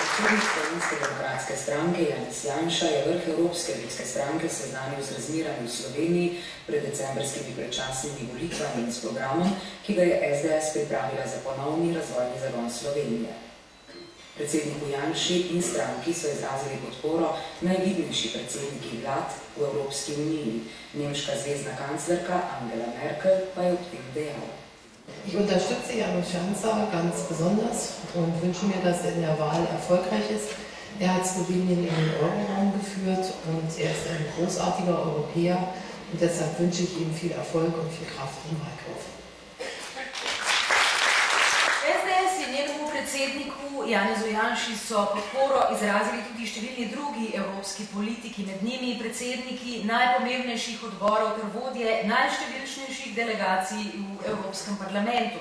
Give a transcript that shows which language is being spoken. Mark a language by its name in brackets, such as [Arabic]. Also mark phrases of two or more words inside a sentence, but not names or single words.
[Slovenian] Predsednik Slovenske demokratske stranke Janez Janša je vrh Evropske ljudske stranke seznanil z razmerami v Sloveniji pred decembrskimi predčasnimi volitvami in s programom, ki ga je SDS pripravila za ponovni razvojni zagon Slovenije. Predsedniku Janši in stranki so izrazili podporo najvidnejši predsedniki vlad v Evropski uniji. Nemška zvezdna kanclerka Angela Merkel pa je ob tem dejala. [German] Ich unterstütze Janez Janša ganz besonders und wünsche mir, dass er in der Wahl erfolgreich ist. Er hat Slowenien in den Euroraum geführt und er ist ein großartiger Europäer und deshalb wünsche ich ihm viel Erfolg und viel Kraft im Wahlkampf. [Slovenian] SDS in njenemu predsedniku Janezu Janši so podporo izrazili tudi številni drugi evropski politiki, med njimi predsedniki najpomembnejših odborov ter vodje najštevilčnejših delegacij v Evropskem parlamentu.